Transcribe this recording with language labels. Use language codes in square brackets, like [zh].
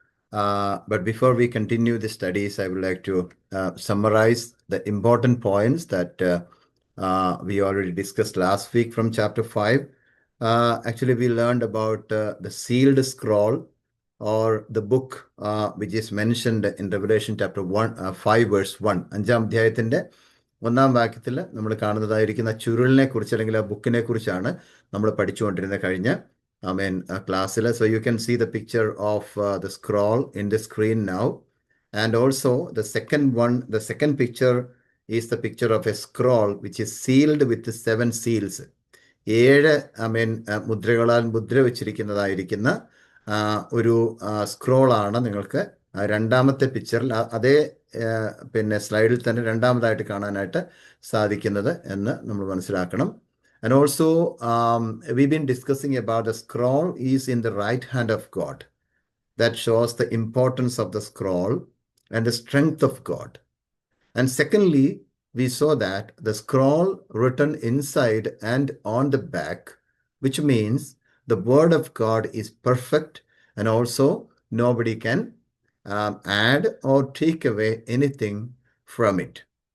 [en] But before we continue the studies, I would like to summarize the important points that we already discussed last week from chapter 5. Actually, we learned about the sealed scroll or the book which is mentioned in Revelation chapter 5 verse 1. [ml] അഞ്ചാം അധ്യായത്തിന്റെ ഒന്നാം വാക്യത്തിൽ നമ്മൾ കാണുന്നതായിരിക്കുന്ന ചുരുളിനെ കുറിച്ച് അല്ലെങ്കിൽ ആ ബുക്കിനെ കുറിച്ചാണ് നമ്മൾ പഠിച്ചുകൊണ്ടിരുന്ന കഴിഞ്ഞ ക്ലാസ്സിൽ. [en] So you can see the picture of the scroll in the screen now. And also the second picture is the picture of a scroll which is sealed with the 7 seals. [ml] 7 മുദ്രകളാൽ മുദ്ര വെച്ചിരിക്കുന്നതായിരിക്കുന്ന ഒരു സ്ക്രോളാണ് നിങ്ങൾക്ക് രണ്ടാമത്തെ പിക്ചറിൽ അതേ സ്ലൈഡിൽ തന്നെ രണ്ടാമതായിട്ട് കാണാനായിട്ട് സാധിക്കുന്നത് എന്ന് നമ്മൾ മനസ്സിലാക്കണം. [en] And also we've been discussing about the scroll is in the right hand of God. That shows the importance of the scroll and the strength of God. And secondly, we saw that the scroll written inside and on the back, which means the word of God is perfect and also nobody can add or take away anything from it.